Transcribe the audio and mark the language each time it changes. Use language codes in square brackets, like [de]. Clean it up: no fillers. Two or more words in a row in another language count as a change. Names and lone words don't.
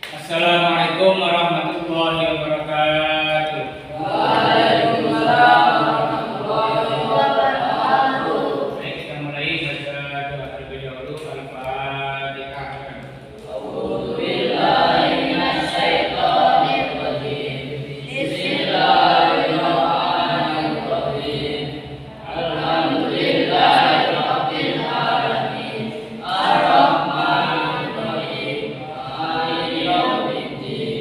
[ar] السلام عليكم ورحمة الله وبركاته. وعليكم السلام ورحمة الله وبركاته. [id] Baik, kita mulai baca doa terlebih dahulu. Al-Fatihah. [ar] أعوذ بالله من الشيطان الرجيم. بسم الله الرحمن الرحيم. الحمد لله رب العالمين. الرحمن الرحيم مالك يوم الدين.